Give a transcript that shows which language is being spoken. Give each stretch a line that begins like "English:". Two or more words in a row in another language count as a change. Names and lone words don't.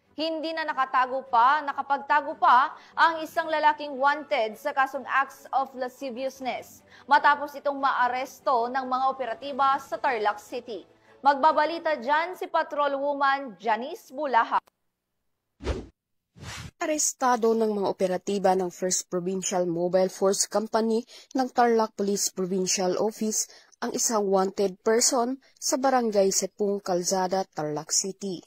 Filipino: Hindi na nakapagtago pa ang isang lalaking wanted sa kasong
English: acts of lasciviousness
Filipino: matapos itong maaresto ng mga operatiba sa Tarlac City. Magbabalita dyan si Patrolwoman Janice Bulaha. Arestado ng mga operatiba ng 1st Provincial Mobile Force Company ng Tarlac Police Provincial Office ang isang
English: wanted person
Filipino: sa Barangay Sepung, Calzada, Tarlac City.